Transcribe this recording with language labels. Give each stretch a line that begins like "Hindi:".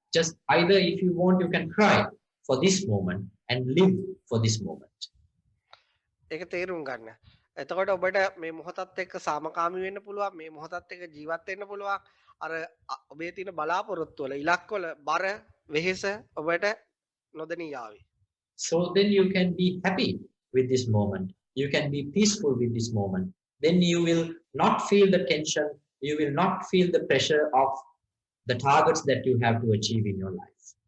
English: Just either if you want, you can cry for this moment and live for this moment.
Sinhala: ඒක තේරුම් ගන්න. එතකොට ඔබට මේ මොහොතත් එක්ක සාමකාමී වෙන්න පුළුවන් මේ මොහොතත් එක්ක ජීවත් වෙන්න පුළුවන් අර ඔබේ තියෙන බලාපොරොත්තු වල ඉලක්ක වල බර වෙහෙස ඔබට නොදෙනී යාවි.
English: So then you can be happy with this moment. You can be peaceful with this moment. Then you will not feel the tension. You will not feel the pressure of the targets that you have to achieve in your life.